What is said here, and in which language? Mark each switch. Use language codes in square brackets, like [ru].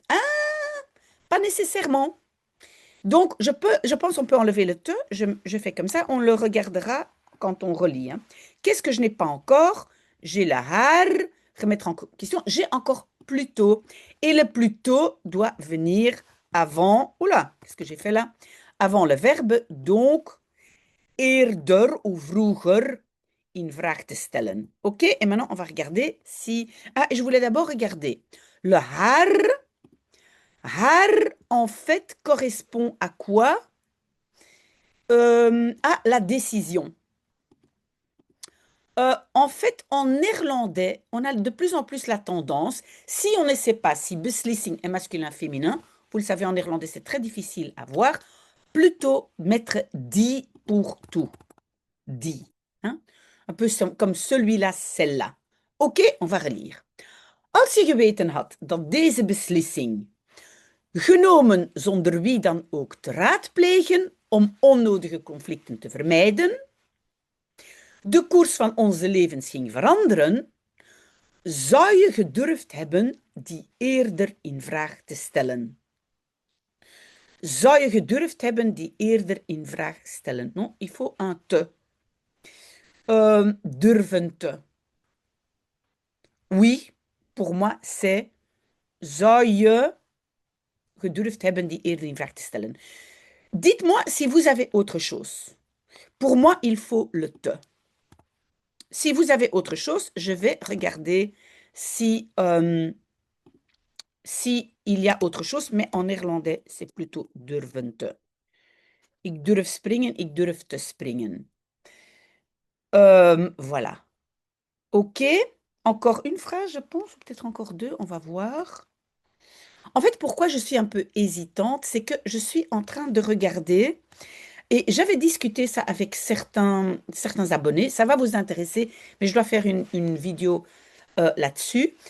[fr] Ah, pas nécessairement. Donc, je pense qu'on peut enlever le te. Je fais comme ça. On le regardera quand on relit, hein. Qu'est-ce que je n'ai pas encore? J'ai la haar. Remettre en question. J'ai encore plus tôt. Et le plus tôt doit venir avant. Oula, qu'est-ce que j'ai fait là? Avant le verbe. [nl] Donc, eerder ou vroeger in vraag te stellen. [fr] OK? Et maintenant, on va regarder si... Ah, je voulais d'abord regarder. Le haar. Haar, en fait, correspond à quoi? À la décision. En fait, en néerlandais, on a de plus en plus la tendance, si on ne sait pas si beslissing est masculin, féminin, vous le savez, en néerlandais, c'est très difficile à voir, plutôt mettre die pour tout. Die. Hein? Un peu comme celui-là, celle-là. OK, on va relire. [nl] Als je geweten had dat deze beslissing, genomen zonder wie dan ook te raadplegen om onnodige conflicten te vermijden, de koers van onze levens ging veranderen, zou je gedurfd hebben die eerder in vraag te stellen. Zou je gedurfd hebben die eerder in vraag stellen? [fr] Non, il faut un te. [nl] Durven te. [fr] Oui, pour moi, c'est [nl] zou je gedurfd hebben die eerder in vraag te stellen. [fr] Dites-moi si vous avez autre chose. Pour moi, il faut le te. Si vous avez autre chose, je vais regarder si si il y a autre chose, mais en néerlandais, c'est plutôt [nl] durven te. Ik durf springen, ik durf te springen. [fr] Voilà. OK. Encore une phrase, je pense, ou peut-être encore deux, on va voir. En fait, pourquoi je suis un peu hésitante, c'est que je suis en train de regarder et j'avais discuté ça avec certains abonnés. Ça va vous intéresser, mais je dois faire une vidéo là-dessus.